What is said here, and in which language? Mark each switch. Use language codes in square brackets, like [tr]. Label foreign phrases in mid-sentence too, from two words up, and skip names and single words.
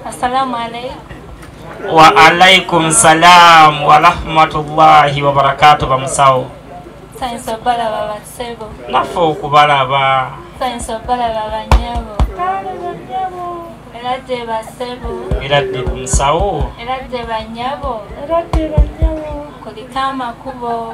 [ar] السلام عليكم. وعليكم السلام ورحمة الله وبركاته bamusawo. [lg] Sayinza balaba bassebo. Naffe okubalaba. Sayinza balaba bannyabo. Eradde basebo. Eradde musawo. Eradde banyabo. Eradde banyabo. Kuliko amakubo.